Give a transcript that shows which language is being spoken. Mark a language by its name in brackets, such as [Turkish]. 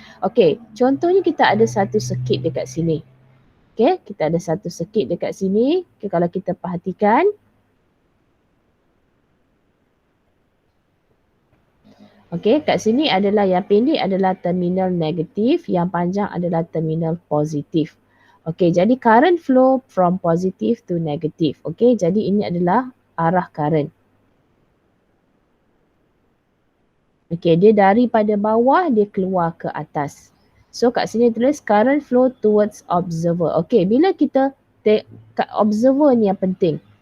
[Malay] Okay, contohnya kita ada satu circuit dekat sini. Okay, kita ada satu circuit dekat sini. Okay, kalau kita perhatikan. Okay, kat sini adalah yang pendek adalah terminal negatif, yang panjang adalah terminal positif. [English] Okay, jadi current flow from positive to negative. [Malay] Okay, jadi ini adalah arah current. Okay, dia daripada bawah dia keluar ke atas. So kat sini tulis [English] current flow towards observer. [Malay] Okay, bila kita kat observer ni yang penting.